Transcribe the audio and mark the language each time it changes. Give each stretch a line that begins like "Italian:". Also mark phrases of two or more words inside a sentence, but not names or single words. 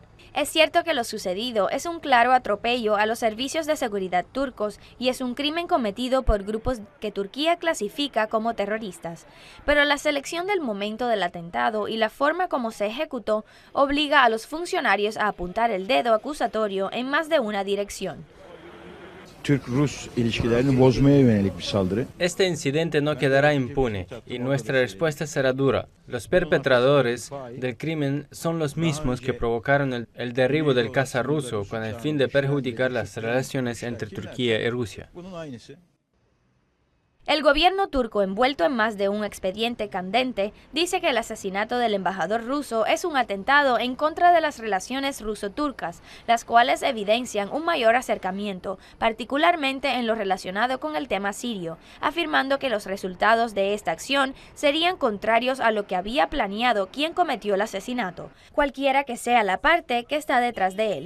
Spanish: Es cierto que lo sucedido es un claro atropello a los servicios de seguridad turcos y es un crimen cometido por grupos que Turquía clasifica como terroristas, pero la selección del momento del atentado y la forma como se ejecutó obliga a los funcionarios a apuntar el dedo acusatorio en más de una dirección.
Turkish: Türk-Rus ilişkilerini bozmaya yönelik bir saldırı.
Spanish: Este incidente no quedará impune y nuestra respuesta será dura. Los perpetradores del crimen son los mismos que provocaron el derribo del caza ruso con el fin de perjudicar las relaciones entre Turquía y Rusia. El gobierno turco, envuelto en más de un expediente candente, dice que el asesinato del embajador ruso es un atentado en contra de las relaciones ruso-turcas, las cuales evidencian un mayor acercamiento, particularmente en lo relacionado con el tema sirio, afirmando que los resultados de esta acción serían contrarios a lo que había planeado quien cometió el asesinato, cualquiera que sea la parte que está detrás de él.